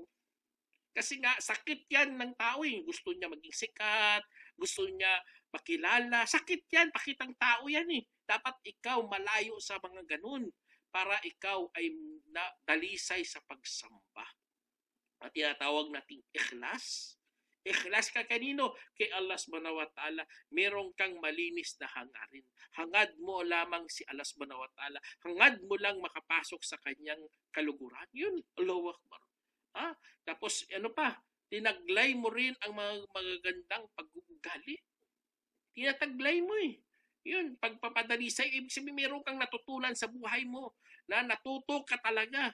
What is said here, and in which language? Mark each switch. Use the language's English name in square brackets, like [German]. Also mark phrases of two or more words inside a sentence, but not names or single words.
[Filipino] Kasi nga, sakit yan ng tao eh. Gusto niya maging sikat, gusto niya makilala. Sakit yan, pakitang tao yan eh. Dapat ikaw malayo sa mga ganun para ikaw ay dalisay sa pagsamba. At tinatawag nating ikhlas. Ikhlas ka kanino? Kay Allah [Arabic] سبحانه وتعالى. [Filipino] Meron kang malinis na hangarin. Hangad mo lamang si Allah [Arabic] سبحانه وتعالى. [Filipino] Hangad mo lang makapasok sa kanyang kaluguran. Yun, [Arabic] الله أكبر. [Filipino] Tapos ano pa? Tinaglay mo rin ang mga magagandang pag-uugali. Tinataglay mo eh. Yun, pagpapadalisay, ibig sabihin meron kang natutunan sa buhay mo na natuto ka talaga.